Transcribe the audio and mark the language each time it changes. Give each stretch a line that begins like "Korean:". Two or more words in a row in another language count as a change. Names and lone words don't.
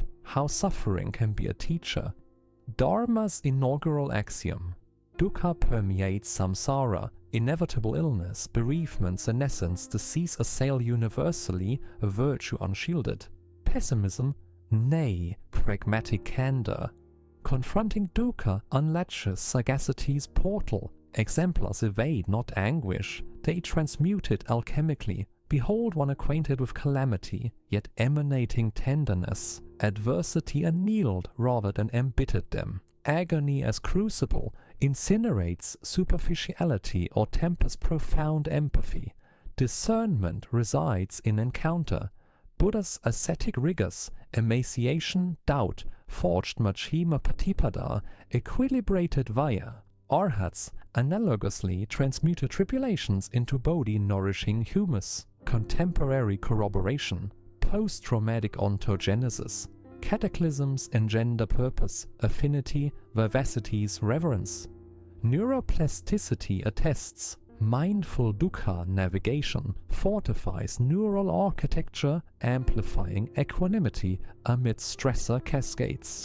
English: How suffering can be a teacher. Dharma's inaugural axiom. Dukkha permeates samsara. Inevitable illness, bereavement, senescence, disease assail universally, a virtue unshielded. Pessimism, nay, pragmatic candor. Confronting dukkha unlatches sagacity's portal. Exemplars evade not anguish, they transmute it alchemically. Behold one acquainted with calamity, yet emanating tenderness. Adversity annealed rather than embittered them. Agony as crucible incinerates superficiality or tempers profound empathy. Discernment resides in encounter. Buddha's ascetic rigors, emaciation, doubt, forged
Pali: Majjhima Patipada,
English: equilibrated Vaya. Arhats analogously transmuted tribulations into bodhi-nourishing humus. Contemporary corroboration, post-traumatic ontogenesis. Cataclysms engender purpose, affinity, vivacity's reverence. Neuroplasticity attests. Mindful dukkha navigation fortifies neural architecture, amplifying equanimity amid stressor cascades.